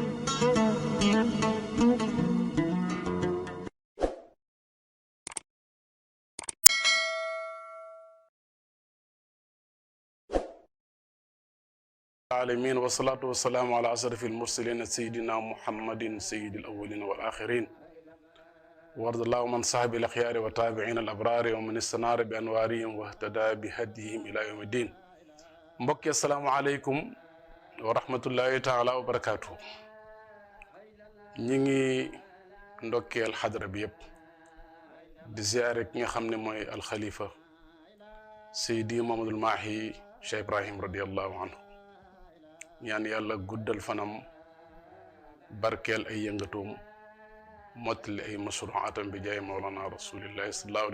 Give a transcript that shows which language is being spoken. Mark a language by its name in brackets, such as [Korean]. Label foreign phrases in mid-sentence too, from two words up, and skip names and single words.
[Arabic] العالمين والصلاة والسلام على أشرف المرسلين سيدنا محمد سيد الأولين والآخرين وارض الله من صاحب الأخيار وتابعين الأبرار ومن استنار بأنوارهم واهتدى بهديهم إلى يوم الدين mbokk السلام عليكم ورحمة الله تعالى وبركاته [Wolof] ñi ngi ndokkeel xadra bi yépp di ziaré ki nga xamné moy al khalifa Seydi Mamadul Mahi Cheikh Ibrahim [Arabic] رضي الله عنه [Wolof] ñaan yàlla guddal fanam barkeel ay yëngatoom mottali ay mashruuatam bi jaay [Arabic] مولانا رسول الله صلى الله عليه